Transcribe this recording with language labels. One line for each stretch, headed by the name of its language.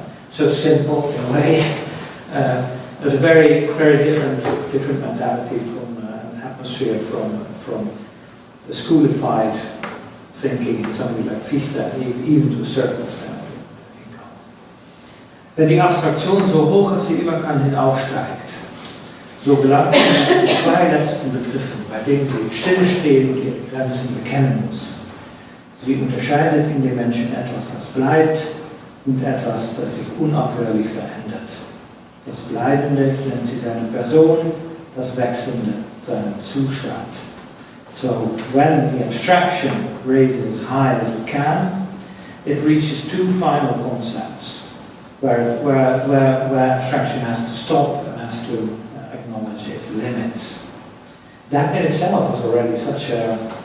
English: So simple in a way. There's a very, very different mentality from an atmosphere from the schoolified thinking in somebody like Fichte, even to a certain extent in Kant.
German: Wenn die Abstraktion so hoch als sie immer kann hinaufsteigt, so gelangt sie zu zwei letzten Begriffen, bei denen sie stillstehen und ihre Grenzen bekennen muss. Sie unterscheidet in dem Menschen etwas, das bleibt, und etwas, das sich unaufhörlich verändert. Das Bleibende nennt sie seine Person, das Wechselnde seinen Zustand.
English: So when the abstraction raises as high as it can, it reaches two final concepts, where abstraction has to stop and has to acknowledge its limits. That in itself is already such a...